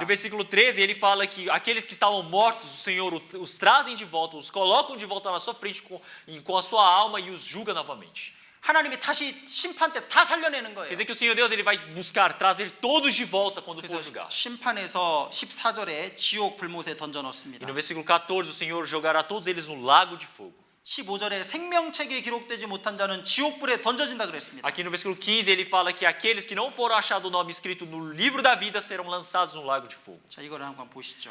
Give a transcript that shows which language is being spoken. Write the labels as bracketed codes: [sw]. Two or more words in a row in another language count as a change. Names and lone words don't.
[pt] No versículo 13 ele fala que aqueles que estavam mortos, o Senhor os trazem de volta, os colocam de volta na sua frente com a sua alma e os julga novamente. [ko] 하나님이 다시 심판 때 다 살려내는 [pt] Quer [ko] 거예요. [pt] dizer que o Senhor Deus ele vai buscar trazer todos de volta quando for [ko] 그래서 [pt] julgar. [ko] 심판에서 14절에 지옥 불못에 던져 [pt] E [ko] 넣습니다. [pt] no versículo 14 o Senhor jogará todos eles no lago de fogo. [ko] 15절에 생명책에 기록되지 못한 자는 지옥불에 던져진다 그랬습니다. [pt] Aqui no versículo 15 ele fala que aqueles que não foram achados o nome escrito no livro da vida serão lançados no lago de fogo. [ko] 자, 이거를 한번 보시죠.